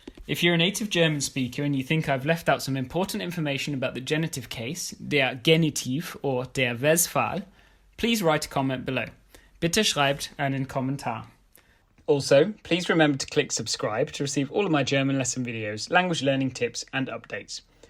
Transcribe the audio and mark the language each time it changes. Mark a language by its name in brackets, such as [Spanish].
[English] If you're a native German speaker and you think I've left out some important information about the genitive case, der Genitiv or der Wesfall, please write a comment below. [German] Bitte schreibt einen Kommentar. [English] Also, please remember to click subscribe to receive all of my German lesson videos, language learning tips and updates.